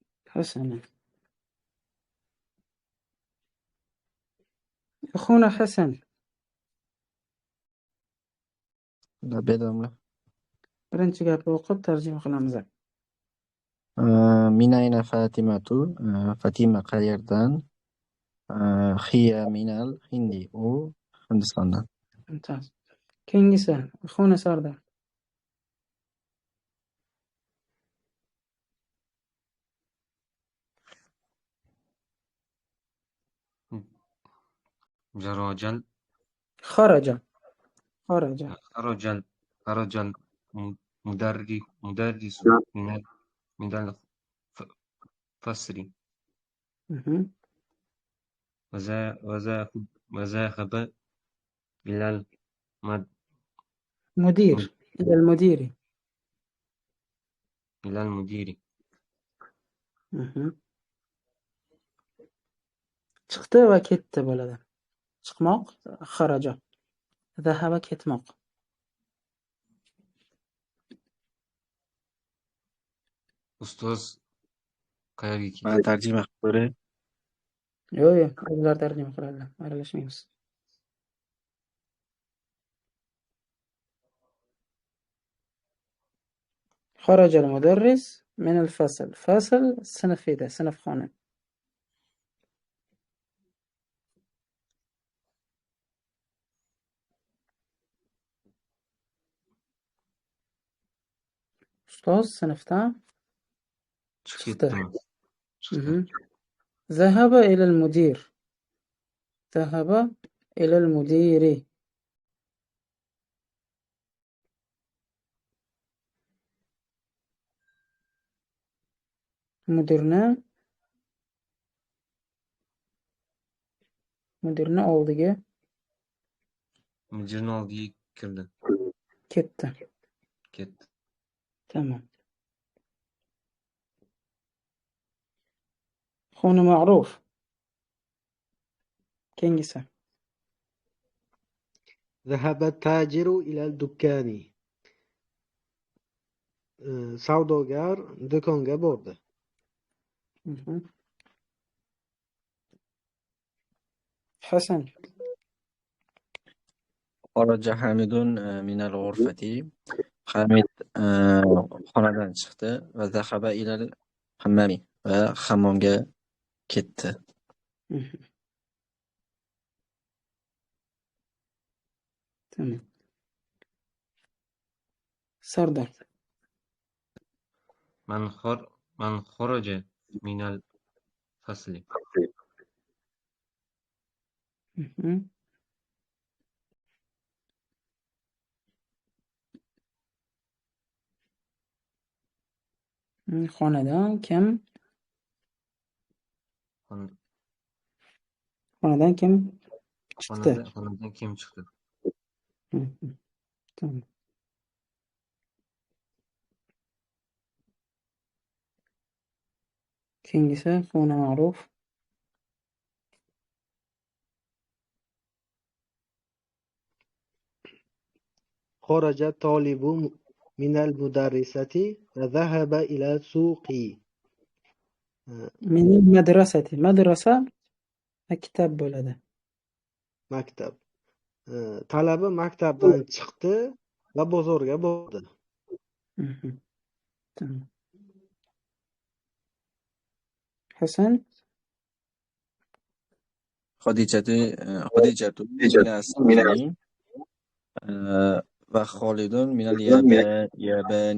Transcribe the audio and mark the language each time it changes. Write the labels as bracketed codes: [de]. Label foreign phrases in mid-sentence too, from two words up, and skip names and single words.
[ar] حسنا. أخونا حسن، bedamli. [uz] birinchi gapni o'qib tarjima qilamiz. [ar] من أين فاطمةُ? [uz] Fatima qayerdan? [ar] هي من الهند. [uz] U Hindistondan. [ar] ممتاز. keyingisi أخونا Sardor. جراجل خرج خرج المدرس من الفصل مهم. وذهب إلى مدير إلى المدير. المدير مهم. [uz] chiqdi va ketdi bo'ladi. Chiqmoq xaraja. Zahaba ketmoq. ustoz qayerga ketdi? Mana tarjima qilib ko'ray. Yo'q, o'zlar tarjima qiladilar. Aralashmaymiz. [ar] خرج المدرس من الفصل. [uz] فصل sinf edi, sinfxona. Ustoz sinfdan chiqdi. Chiqdi. [ar] ذهب إلى المدير. ذهب إلى المدير. [uz] mudirni oldiga Mudirni oldiga kirdi. ketdi. Tamam. [ar] أخونا معروف. [uz] keyingisi. [ar] ذهب التاجر إلى الدكان. [uz] Savdogar do'konga bordi. [ar] حسن. خرج حامدٌ من الغرفةِ. [uz] Hamid xonadan chiqdi va [ar] ذهب إلى الحمامِ [uz] va hammomga ketdi. Tamam. Sardor. [ar] من خرج من الفصل [uz] xonadan kim chiqdi? xonadan kim chiqdi? Tamam. keyingisi [ar] أخونا معروف. خرج الطالب من المدرسة وذهب إلى السوق. من المدرسة. [uz] madrasa maktab bo'ladi. Maktab. Talaba maktabdan chiqdi va bozorga bordi. Tamam. Hasan. [ar] خديجةُ إلى السوقِ وخالدٌ من اليابانِ.